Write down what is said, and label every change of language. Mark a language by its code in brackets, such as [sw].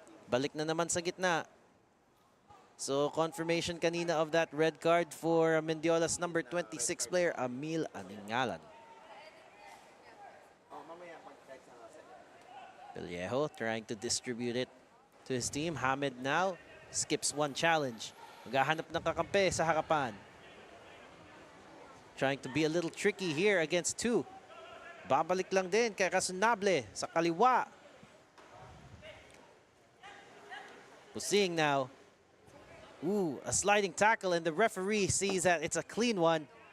[tl] Balik na naman sa gitna. [en] So confirmation kanina of that red card for Mendiola's number 26 player, Amil Aningalan. Vallejo trying to distribute it to his team. Hamed now skips one challenge. [tl] Maghahanap ng kakampi sa harapan. [en] Trying to be a little tricky here against two. [tl] Babalik lang din kay Kasunable sa kaliwa. [en] Pusing now. Ooh, a sliding tackle, and the referee sees that it's a clean one.